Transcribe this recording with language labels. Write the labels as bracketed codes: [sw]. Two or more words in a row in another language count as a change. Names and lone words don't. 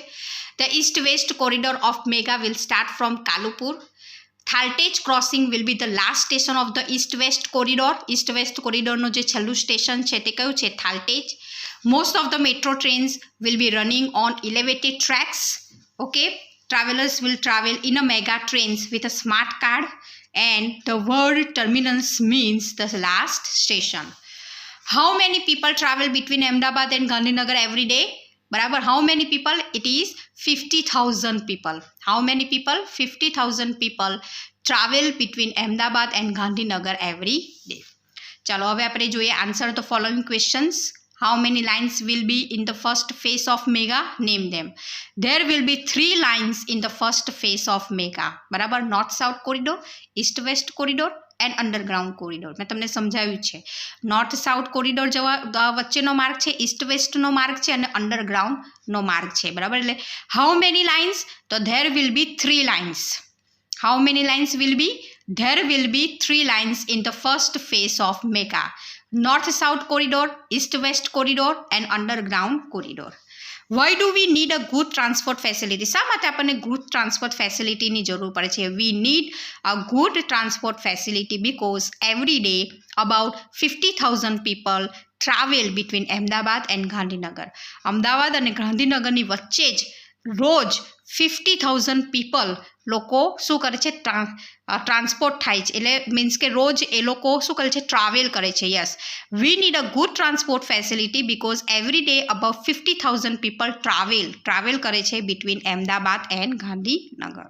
[en] The East West corridor of MEGA will start from Kalupur. Thaltej crossing will be the last station of the East West corridor. [gu] ઇસ્ટ વેસ્ટ કોરિડોરનું જે છેલ્લું સ્ટેશન છે તે કયું છે? થાલટેજ. [en] Most of the metro trains will be running on elevated tracks. ઓકે. Travelers will travel in a mega trains with a smart card, and the word terminus means the last station. How many people travel between Ahmedabad and Gandhinagar every day? બરાબર. How many people? It is 50,000 people. How many people? 50,000 people travel between Ahmedabad and Gandhinagar every day. [gu] ચાલો હવે આપણે જોઈએ [en] answer the following questions. How many lines will be in the first phase of mega? Name them. There will be 3 lines in the first phase of mega. બરાબર. North South corridor, East West corridor, and underground corridor. [gu] મેં તમને સમજાવ્યું છે. નોર્થ સાઉથ કોરિડોર જવા વચ્ચેનો માર્ગ છે, ઇસ્ટ વેસ્ટનો માર્ગ છે અને અંડરગ્રાઉન્ડનો માર્ગ છે. બરાબર. એટલે [en] How many lines? તો There will be 3 lines. How many lines will be? There will be 3 lines in the first phase of MEGA. North-South corridor, East-West corridor and underground corridor. Why do we need a good transport facility? [gu] શા માટે આપણને [en] good transport facility [gu] ની જરૂર પડે છે? [en] We need a good transport facility because every day about 50,000 people travel between Ahmedabad and Gandhinagar. [gu] અમદાવાદ અને ગાંધીનગરની વચ્ચે જ રોજ 50,000 people લોકો શું કરે છે? ટ્રાન્સપોર્ટ થાય છે. એટલે મીન્સ કે રોજ એ લોકો શું કરે છે? ટ્રાવેલ કરે છે. [en] Yes, we need a good transport facility because every day about 50,000 people travel [gu] કરે છે [en] between Ahmedabad and Gandhinagar.